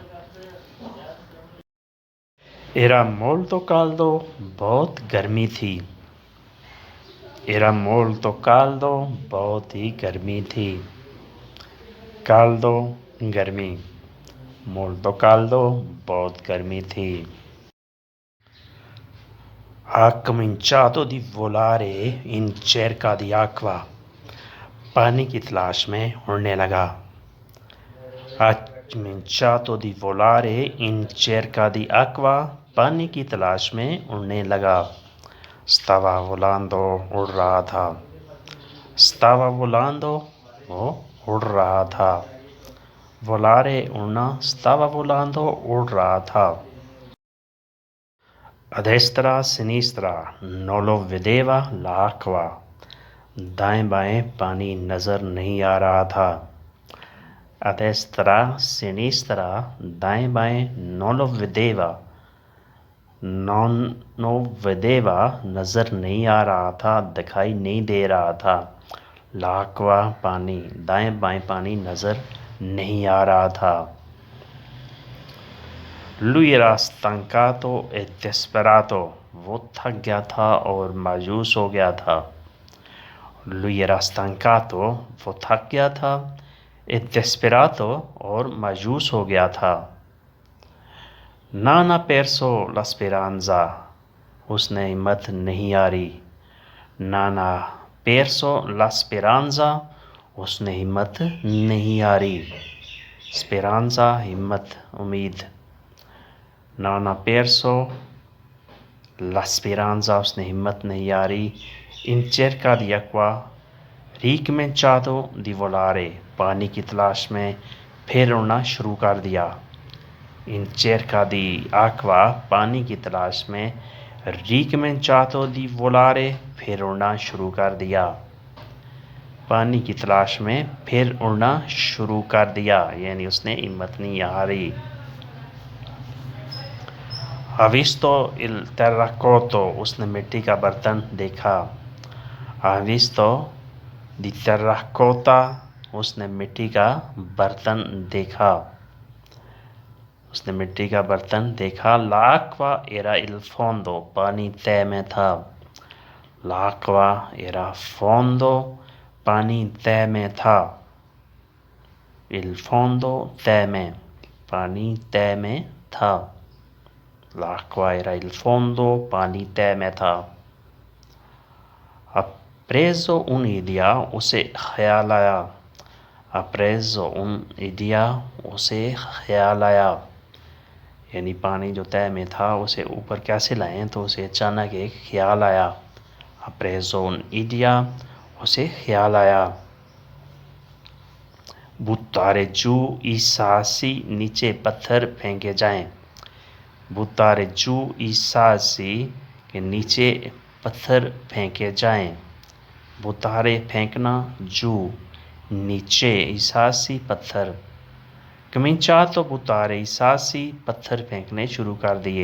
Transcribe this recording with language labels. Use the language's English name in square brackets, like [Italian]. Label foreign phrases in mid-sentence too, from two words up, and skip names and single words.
[Italian] era molto caldo, [Hindi] बहुत गर्मी थी। [Italian] era molto caldo, [Hindi] बहुत ही गर्मी थी। काल्दो गर्मी, [Italian] molto caldo [Hindi] बहुत गर्मी थी। [Italian] Ha cominciato di volare in cerca di acqua, [Hindi] पानी की तलाश में उड़ने लगा। [Italian] Ha cominciato di volare in cerca di acqua, [Hindi] पानी की तलाश में उड़ने लगा। [Italian] Stava volando, [Hindi] उड़ रहा था। [Italian] Stava volando, [Hindi] वो उड़ रहा था। Volare उड़ना, [Italian] stava volando [Hindi] उड़ रहा था। [Italian] A destra, sinistra, non lo vedeva l'acqua, [Hindi] दाएं बाएं पानी नज़र नहीं आ रहा था। [Italian] A destra, sinistra, [Hindi] दाएं बाएं, [Italian] non lo vedeva, [Hindi] नज़र नहीं आ रहा था, दिखाई नहीं दे रहा था। l'acqua पानी, दाएं बाएं पानी नज़र नहीं आ रहा था। [Italian] Lui era stancato e disperato, [Hindi] वो थक गया था और मायूस हो गया था। [Italian] Lui era stancato, [Hindi] वो थक गया था। [Italian] e disperato, [Hindi] और मायूस हो गया था। [Italian] Non ha perso la speranza, [Hindi] उसने हिम्मत नहीं हारी। [Italian] Non ha perso la speranza, [Hindi] उसने हिम्मत नहीं हारी। Speranza हिम्मत, उम्मीद। [Italian] Non ha perso la speranza, [Hindi] उसने हिम्मत नहीं हारी। [Italian] In cerca di acqua, ricominciato di volare, [Hindi] पानी की तलाश में फिर उड़ना शुरू कर दिया। [Italian] In cerca di acqua, [Hindi] पानी की तलाश में। [Italian] ricominciato di volare, [Hindi] फिर उड़ना शुरू कर दिया। पानी की तलाश में फिर उड़ना शुरू कर दिया, यानी उसने हिम्मत नहीं हारी। [Italian] Ha visto il terracotta, [Hindi] उसने मिट्टी का बर्तन देखा। [Italian] Ha visto di terracotta, [Hindi] उसने मिट्टी का बर्तन देखा। उसने मिट्टी का बर्तन देखा। [Italian] L'acqua era il fondo, [Hindi] पानी तय में था। [Italian] L'acqua era fondo, [Hindi] पानी तय में था। [Italian] Il fondo [Hindi] तय में, पानी तय में था। [Italian] L'acqua era il fondo, [Hindi] पानी तय में था। [Italian] Ha preso un'idea, [Hindi] उसे ख्याल आया। [Italian] Ha preso un'idea, [Hindi] उसे ख्याल आया, यानी पानी जो तय में था उसे ऊपर कैसे लाएं, तो उसे अचानक एक ख्याल आया। [Italian] Ha preso un'idea, [Hindi] उसे ख्याल आया। [Italian] Buttare giù i sassi, [Hindi] नीचे पत्थर फेंके जाएं। [Italian] buttare giù i sassi, [Hindi] के नीचे पत्थर फेंके जाएं। बुतारे फेंकना, जू नीचे, ईसासी पत्थर। [Italian] cominciato buttare i sassi, [Hindi] पत्थर फेंकने शुरू कर दिए।